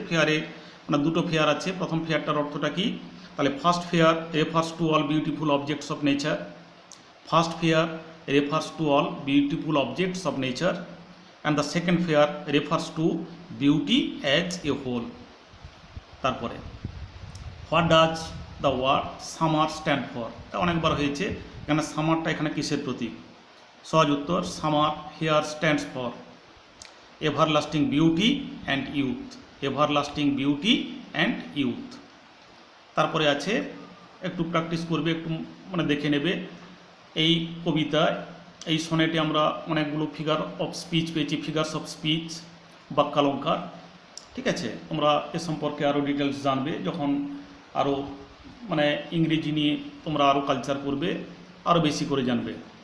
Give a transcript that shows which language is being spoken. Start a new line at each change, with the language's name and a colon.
Bangla: ফেয়ারে মানে দুটো ফেয়ার আছে, প্রথম ফেয়ারটার অর্থটা কি, তাহলে
English: First fair refers to all beautiful objects of nature, first fair refers to all beautiful objects of nature and the second fair refers to beauty as a whole।
Bangla: তারপরে
English: what does the word summer stand for,
Bangla: এটা অনেকবার হয়েছে, এখানে সামারটা এখানে কিসের প্রতীক, সহজ উত্তর
English: Summer here stands for everlasting beauty and youth, everlasting beauty and youth।
Bangla: তারপরে আছে একটু প্র্যাকটিস করবে, একটু মানে দেখে নেবে। এই কবিতায় এই সনেটে আমরা অনেকগুলো ফিগার অফ স্পিচ পেয়েছি, ফিগার্স অফ স্পিচ, বাক্যালঙ্কার। ঠিক আছে, তোমরা এ সম্পর্কে আরও ডিটেলস জানবে যখন আরও মানে ইংরেজি নিয়ে তোমরা আরও কালচার করবে, আরও বেশি করে জানবে।